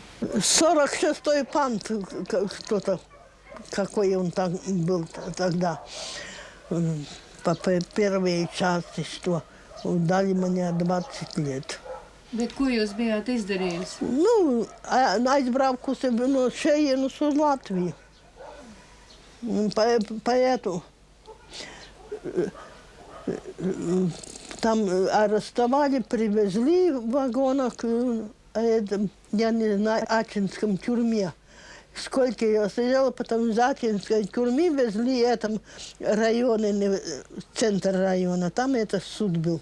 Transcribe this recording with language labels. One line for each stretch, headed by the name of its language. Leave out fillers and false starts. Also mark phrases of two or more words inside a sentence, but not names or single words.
Russian: 46-й пант, кто-то, какой он там был тогда, по первой части, что дали мне 20 лет.
Latvian: Bet ko jūs bijāt izdarījis? Nu, aizbrauku no šejienes uz Latviju.
Russian: Поэтому там арестовали, привезли в вагонах, я не знаю, в Ачинском тюрьме. Сколько я сидела, потом из Ачинской тюрьмы везли в этом районе, центр района, там это суд был.